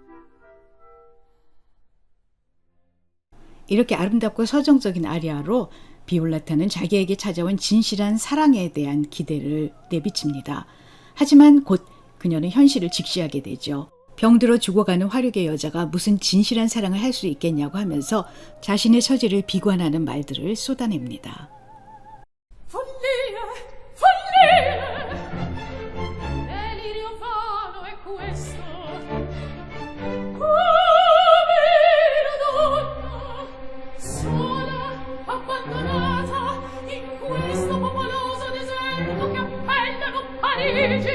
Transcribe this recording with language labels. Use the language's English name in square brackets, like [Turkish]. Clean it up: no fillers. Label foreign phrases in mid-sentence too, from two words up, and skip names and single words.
[Korean] 이렇게 아름답고 서정적인 아리아로 비올라타는 자기에게 찾아온 진실한 사랑에 대한 기대를 내비칩니다. 하지만 곧 그녀는 현실을 직시하게 되죠. 병들어 죽어가는 화력의 여자가 무슨 진실한 사랑을 할 수 있겠냐고 하면서 자신의 처지를 비관하는 말들을 쏟아냅니다. [Italian] Follia, follia, delirio vano è questo. Come la donna, sola, abbandonata, in questo popoloso deserto che appellano Parigi.